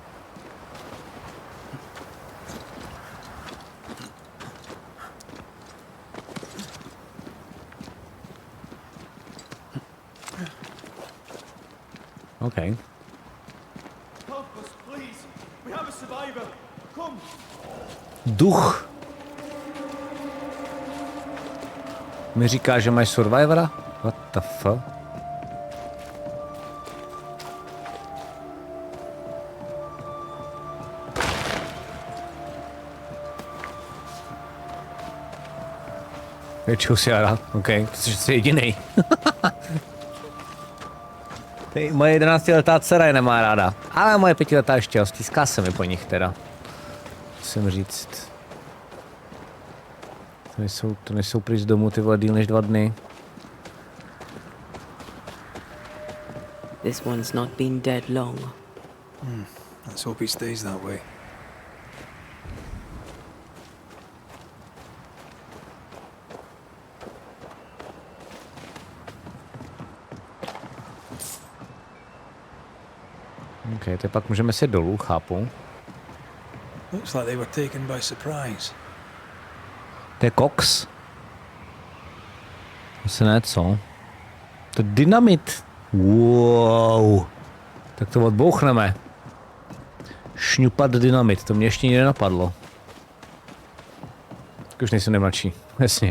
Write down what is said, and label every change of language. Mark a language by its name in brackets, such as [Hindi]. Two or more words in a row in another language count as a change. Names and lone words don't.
[Czech] OK. Duch. Mi říká, že máš survivora? [English] What the fuck? [Czech] Většinou si rád, OK, protože jsi jedinej. Moje 11letá dcera je nemá ráda, ale moje 5letá ještě jo, stýská se mi po nich teda. Musím říct. To nejsou pryč z domu, ty vole, díl než 2 dny. [English] This one's not been dead long. Let's hope he stays that way. [Czech] OK, to pak můžeme si dolů, chápu. [English] Looks like they were taken by surprise. [Czech] To je koks? Asi ne, co? To je dynamit. Wow. Tak to odbouchneme. Šňupat dynamit, to mě ještě nikdy nenapadlo. Tak už nejsem nejmladší, jasně.